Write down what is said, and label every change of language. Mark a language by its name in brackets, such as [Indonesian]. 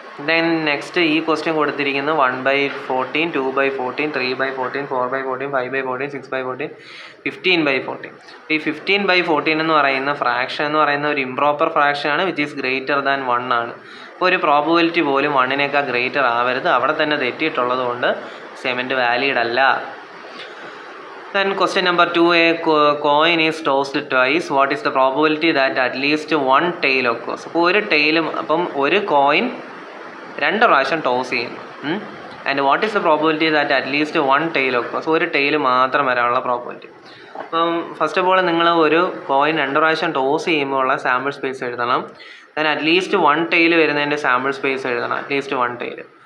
[Malayalam] Then next ഈ question കൊടുത്തിരിക്കുന്നത് 1/14, 2/14, 3/14, 4/14, 5/14, 6/14, 15/14. ഈ 15/14 എന്ന് പറയുന്ന ഫ്രാക്ഷൻ എന്ന് പറയുന്ന ഒരു ഇംപ്രോപ്പർ ഫ്രാക്ഷൻ ആണ്, [English] which is greater than 1 [Malayalam] ആണ്. അപ്പോൾ ഒരു പ്രോബബിലിറ്റി പോലും 1-നേക്കാൾ ഗ്രേറ്റർ ആവരുത്. അവിടെ തന്നെ തെറ്റിയിട്ടുള്ളത് കൊണ്ട് അസൈൻമെൻറ്റ് വാലിഡ് അല്ല. [English] Then question number 2, a coin is tossed twice. What is the probability that at least one tail occurs? [Malayalam] അപ്പോൾ ഒരു ടെയിലും, അപ്പം ഒരു കോയിൻ 2 പ്രാവശ്യം ടോസ് ചെയ്യുന്നു. [English] And what is the probability that at least one tail occurs? [Malayalam] ഒരു tail മാത്രം വരാനുള്ള probability. അപ്പം ഫസ്റ്റ് ഓഫ് ഓൾ നിങ്ങൾ ഒരു കോയിൻ 2 പ്രാവശ്യം ടോസ് ചെയ്യുമ്പോൾ ഉള്ള സാമ്പിൾ സ്പേസ് എഴുതണം. ദെൻ അറ്റ്ലീസ്റ്റ് 1 ടെയിൽ വരുന്നതിൻ്റെ സാമ്പിൾ സ്പേസ് എഴുതണം. At least 1 tail.